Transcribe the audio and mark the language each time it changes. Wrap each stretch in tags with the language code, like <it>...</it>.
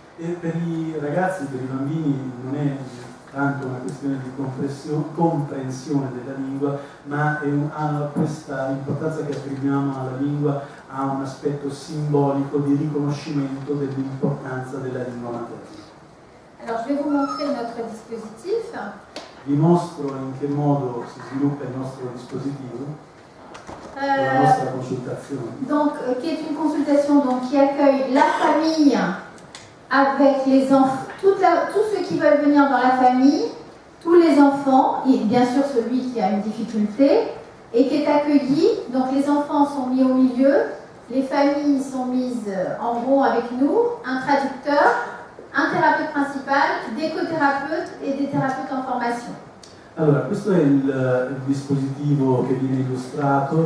<it>E per i ragazzi, per i bambini non è tanto una questione di comprensione della lingua, ma ha questa importanza che attribuiamo alla lingua, ha un aspetto simbolico di riconoscimento dell'importanza della lingua materna.</it> <fr>Alors je vais vous montrer notre dispositif.</fr> <it>Vi mostro in che modo si sviluppa il nostro dispositivo. La nostra consultazione.</it> <fr>Donc, qui est une consultation donc, qui accueille la famille avec les enfants, tous ceux qui veulent venir dans la famille, tous les enfants, et bien sûr celui qui a une difficulté, et qui est accueilli. Donc les enfants sont mis au milieu, les familles sont mises en rond avec nous, un traducteur, un thérapeute principal, des cothérapeutes et des thérapeutes en formation.</fr> <it>Allora, questo è il dispositivo che viene illustrato.</it>